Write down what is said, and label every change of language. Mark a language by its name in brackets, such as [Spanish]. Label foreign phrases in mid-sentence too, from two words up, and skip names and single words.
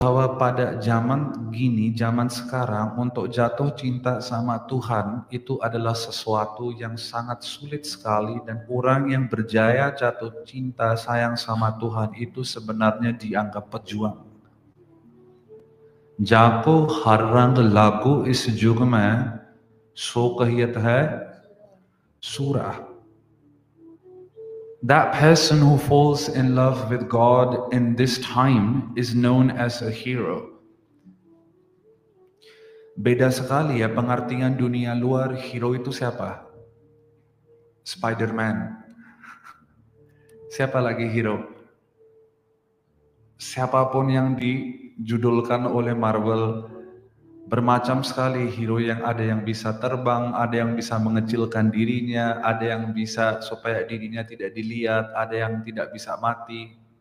[Indonesian] bahwa pada zaman gini, zaman sekarang, untuk jatuh cinta sama Tuhan itu adalah sesuatu yang sangat sulit sekali, dan orang yang berjaya jatuh cinta sayang sama Tuhan itu sebenarnya dianggap pejuang. [Hindi] जाको हर रंग लागू इस युग में सो कहियत है सूरा. [English] That person who falls in love with God in this time is known as a hero. [Indonesian] Beda sekali ya pengertian dunia luar. Hero itu siapa? Spider-Man. Siapa lagi hero? Siapapun yang dijudulkan oleh Marvel, bermacam sekali hero yang ada yang bisa terbang, ada yang bisa mengecilkan dirinya, ada yang bisa supaya dirinya tidak dilihat, ada yang tidak bisa mati.